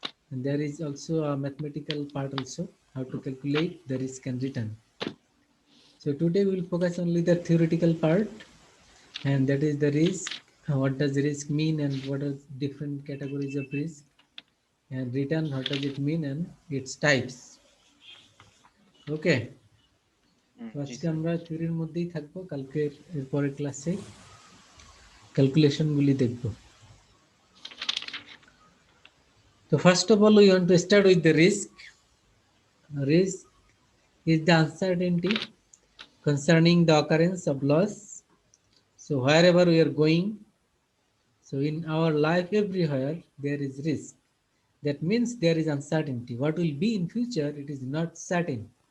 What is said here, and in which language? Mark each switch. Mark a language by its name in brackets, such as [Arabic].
[English] And there is also a mathematical part also, how to calculate the risk and return. So today we'll focus only the theoretical part, and that is the risk. What does risk mean, and what are different categories of risk? And return, what does it mean, and its types. [Bangla] ওকে, তো জি আজকে sir. আমরা থিওরির মধ্যেই থাকবো, কালকের এরপরের ক্লাসে ক্যালকুলেশনগুলি দেখব। [English] তো first of all we want to start with the risk. Risk is the uncertainty concerning the occurrence of loss. So wherever we are going, so in our life everywhere there is risk. That means there is uncertainty. What will be in future, it is not certain.